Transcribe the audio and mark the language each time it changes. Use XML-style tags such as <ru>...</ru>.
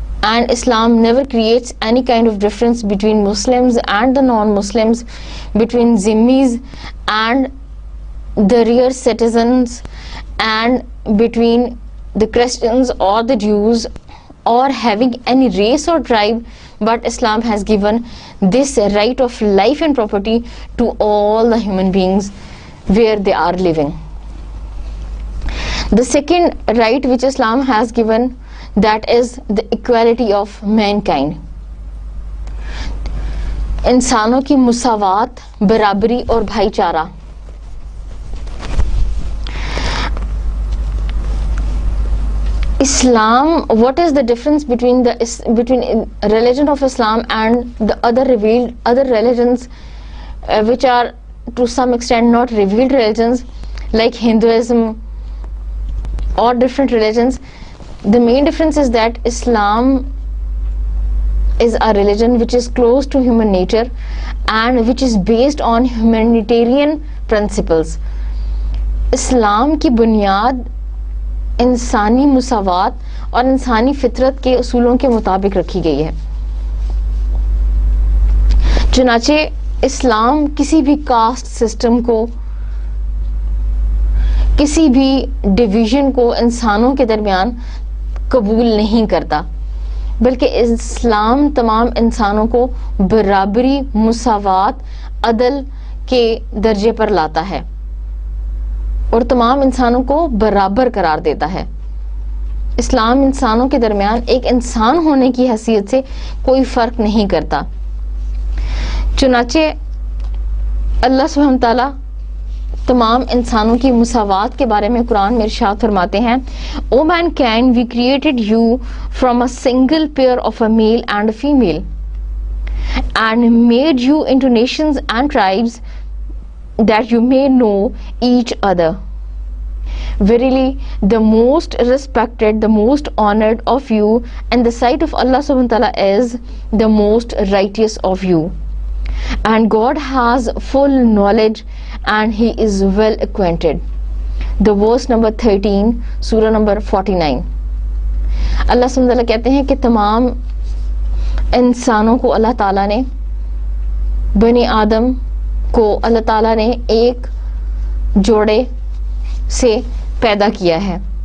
<en>and Islam never creates any kind of difference between Muslims and the non-Muslims, between Zimmis and the real citizens, and between the Christians or the Jews, or having any race or tribe, but Islam has given this right of life and property to all the human beings where they are living. The second right which Islam has given, that is the equality of mankind.</en> <ur>انسانوں کی مساوات، برابری اور بھائی چارہ.</ur> <en>Islam, what is the difference between religion of Islam and the other religions which are to some extent not revealed religions like Hinduism or different religions? The main difference is that Islam is a religion which is close to human nature and which is based on humanitarian principles.</en> <ur>اسلام کی بنیاد انسانی مساوات اور انسانی فطرت کے اصولوں کے مطابق رکھی گئی ہے. چنانچہ اسلام کسی بھی کاسٹ سسٹم کو، کسی بھی ڈویژن کو انسانوں کے درمیان قبول نہیں کرتا، بلکہ اسلام تمام انسانوں کو برابری، مساوات، عدل کے درجے پر لاتا ہے اور تمام انسانوں کو برابر قرار دیتا ہے. اسلام انسانوں کے درمیان ایک انسان ہونے کی حیثیت سے کوئی فرق نہیں کرتا. چنانچہ اللہ سبحانہ تعالیٰ تمام انسانوں کی مساوات کے بارے میں قرآن میں ارشاد فرماتے ہیں،</ur> <en>O mankind, we created you from a single pair of a male and a female and made you into nations and tribes that you may know each other. Verily, the most respected, the most honored of you in the sight of Allah subhanahu wa ta'ala is the most righteous of you. And God has full knowledge and He is well acquainted. The verse number 13, surah number 49.</en> <ur>اللہ سبحانہ وتعالیٰ کہتے ہیں کہ تمام انسانوں کو اللہ تعالیٰ نے، بنی آدم کو اللہ تعالیٰ نے ایک جوڑے سے پیدا کیا ہے.</ur>